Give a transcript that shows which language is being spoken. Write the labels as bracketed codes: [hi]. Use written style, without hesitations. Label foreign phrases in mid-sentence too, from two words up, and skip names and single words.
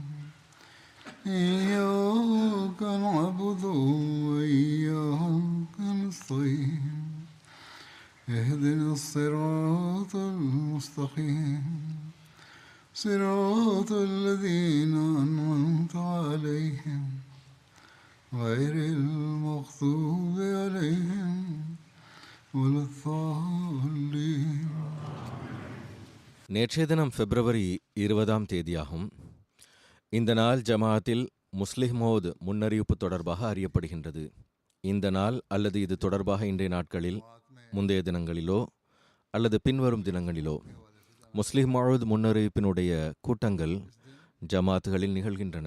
[ar] إياك نعبد وإياك نستعين اهدنا الصراط المستقيم صراط الذين أنعمت عليهم غير المغضوب عليهم ولا الضالين. [ta] நேற்றைய தினம் பிப்ரவரி 20ஆம் தேதியாகும். இந்த நாள் ஜமாஅத்தில் முஸ்லிஹ் மௌத் முன்னறிவிப்பு தொடர்பாக அறியப்படுகின்றது. இந்த நாள் அல்லது இது தொடர்பாக இன்றைய நாட்களில் முந்தைய தினங்களிலோ அல்லது பின்வரும் தினங்களிலோ முஸ்லிஹ் மௌத் முன்னறிவிப்பினுடைய கூட்டங்கள் ஜமாத்துகளில் நிகழ்கின்றன.